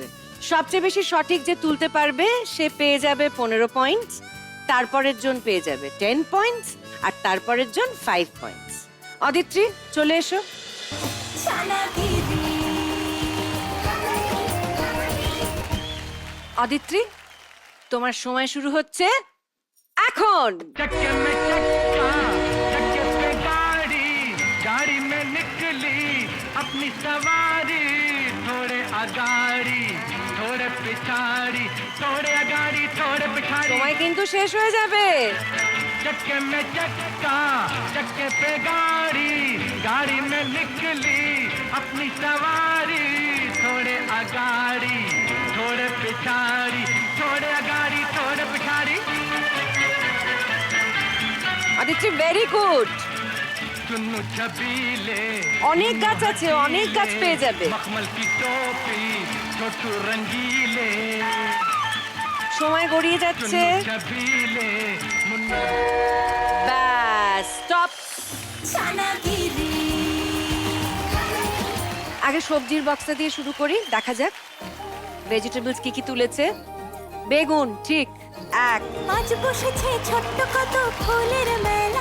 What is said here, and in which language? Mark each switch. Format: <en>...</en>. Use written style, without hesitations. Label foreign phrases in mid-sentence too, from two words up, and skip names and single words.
<bn>সবচেয়ে বেশি সঠিক যে তুলতে পারবে সে পেয়ে যাবে 15 পয়েন্টস, তারপরের জন পেয়ে যাবে 10 পয়েন্টস আর তারপরের জন 5 পয়েন্টস। অদিত্রি চলে এসো। ছানাগিরি, অদিত্রি, তোমার সময় শুরু হচ্ছে এখন।</bn> <hi>चक्के में चक्का, चक्के पे गाड़ी, गाड़ी में निकली अपनी सवारी। थोड़े अगाड़ी, थोड़े पिछाड़ी, थोड़े अगाड़ी, थोड़े पिछाड़ी।</hi> <bn>সময় কিন্তু শেষ হয়ে যাবে।</bn> <hi>चक्के में चक्का, चक्के पे गाड़ी, गाड़ी में निकली अपनी सवारी। थोड़े अगाड़ी, थोड़े पिछाड़ी, थोड़े अगाड़ी, थोड़े पिछाड़ी।</hi> <bn>অদিত্রি</bn> <en>very good.</en> <hi>चुन्नू छबीले,</hi> <bn>অনেক গাছ আছে, অনেক গাছ পেয়ে যাবে।</bn> <hi>मखमल की टोपी, छोटू रंगीले।</hi> <bn>সময় গড়িয়ে যাচ্ছে।</bn> <hi>चुन्नू छबीले, मुन्ना।</hi> <bn>ব্যাস, স্টপ। ছানাগিরি। আগে সবজির বক্সটা দিয়ে শুরু করি, দেখা যাক ভেজিটেবলস কি কি তুলেছে। বেগুন, ঠিক 1। আজ বসেছে ছোট্ট কত ফুলের মেলা।</bn>